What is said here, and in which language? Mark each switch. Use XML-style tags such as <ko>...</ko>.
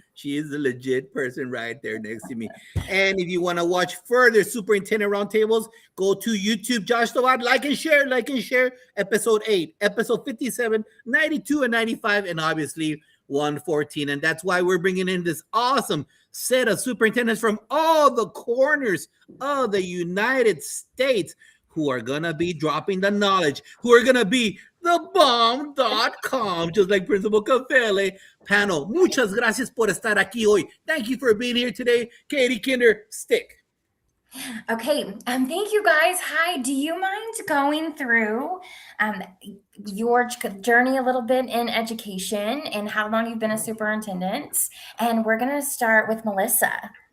<en>She is a legit person right there next to me. And if you want to watch further superintendent roundtables, go to YouTube, Josh Tawad, like and share episode 8, episode 57, 92, and 95, and obviously 114. And that's why we're bringing in this awesome set of superintendents from all the corners of the United States who are going to be dropping the knowledge, who are going to be thebomb.com, just like Principal Cafele.</en> <es>Panel, muchas gracias por estar aquí hoy.</es> <en>Thank you for being here today. Katie Kinder, stick. Okay, thank you guys. Hi, do you mind going through your journey a little bit in education and how long you've been a superintendent? And we're going to start with Melissa.</en>